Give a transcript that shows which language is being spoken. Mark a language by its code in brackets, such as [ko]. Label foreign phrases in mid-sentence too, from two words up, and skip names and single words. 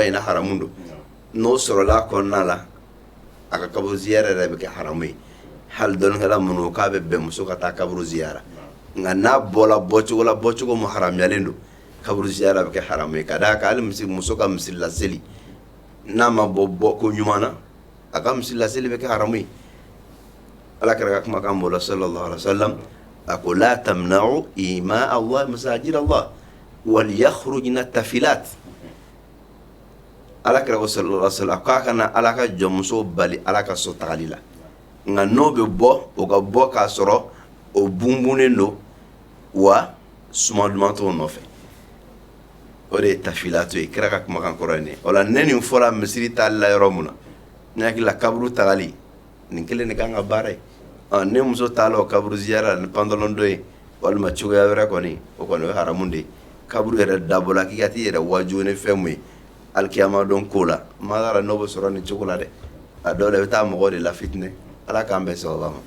[bm] in na haramu don n'o sɔrɔla kɔnɔna la a ka kaburu ziyara yɛrɛ bɛ kɛ haramu ye hali dɔnnikɛla minnu k'a bɛ bɛn muso ka taa kaburu ziyara nka n'a bɔla bɔcogo mun haramuyalen don kaburu ziyara bɛ kɛ haramu ye ka d'a kan hali muso ka misiri laseli n'a ma bɔ ko ɲuman na a ka misiri laseli bɛ kɛ haramu ye ala kɛra ka kumakan bɔ la [ar] صلى الله عليه وسلم [bm] a ko [ar] لا تمنعوا إماء الله مساجد الله وليخرجن تفلات [bm] ala kɛra ko [ar] صلى الله عليه وسلم [bm] k'a kana ala ka jɔnmuso bali ala ka so tagali la nka n'o bɛ bɔ o ka bɔ k'a sɔrɔ o bunbunnen don wa suma duman t'o nɔfɛ o de ye tafilatu ye kira ka kumakan kɔrɔ ye nin o la ne nin fɔra misiri taali la yɔrɔ mun na ne hakili la kaburu tagali nin kelen de kan ka baara ye ne muso talo kaburu ziyara ni pantalon do ye walima cogoya wɛrɛ kɔni o kɔni o haramu de kaburu yɛrɛ dabɔla k'i ka t'i yɛrɛ waju ni fɛn mun ye alikiyama don ko la ma dara n'o bɛ sɔrɔ ni cogo la dɛ a dɔw la i bɛ taa mɔgɔ de la fitinɛ ala k'an bɛn sababa ma.